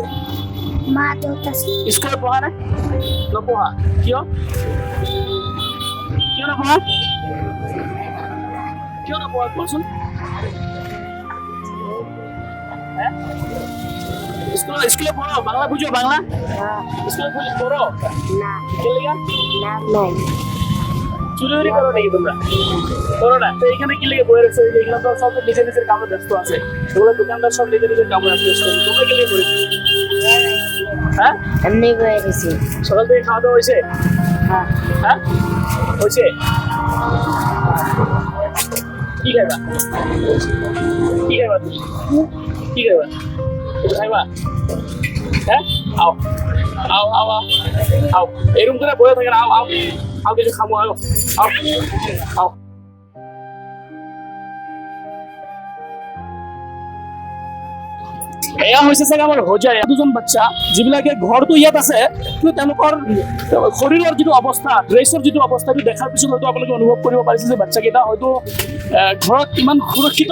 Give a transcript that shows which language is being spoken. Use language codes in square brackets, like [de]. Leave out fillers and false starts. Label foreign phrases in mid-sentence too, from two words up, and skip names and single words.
[as] মা দেউতা স্কুলত পঢ়া নাই নপঢ়া কিয় নপঢ়া কোৱাচোন [bn] স্কুলে পঢ়ো বাংলা বুঝো বাংলা স্কুলে পঢ়ো না কেলেগা নাম নাই চুরি করো নাকি তোমরা করো না তো এখানে কি লেগে বয়ে রয়েছে এগুলো তো সব নিজের কামে ব্যস্ত আছে এগুলো দোকানদার সব নিজের কামে ব্যস্ত তোমরা কি লেগে করেছো হ্যাঁ এমনি করেছি সকাল থেকে খাওয়া দাওয়া হয়েছে হ্যাঁ হ্যাঁ হয়েছে কি খাইবা তুমি কি খাইবা একটু খাইবা হ্যাঁ আও এরকম করে বয়ে থাকেন আও কিছু খাবো আও [as] এয়া হৈছে চাগে আমাৰ হোজাই দুজন বাচ্চা যিবিলাকে ঘৰটো ইয়াত আছে কিন্তু তেওঁলোকৰ শৰীৰৰ যিটো অৱস্থা ড্ৰেছৰ যিটো অৱস্থাটো দেখাৰ পিছত হয়তো আপোনালোকে অনুভৱ কৰিব পাৰিছে যে বাচ্চাকেইটা হয়তো ঘৰত ইমান সুৰক্ষিত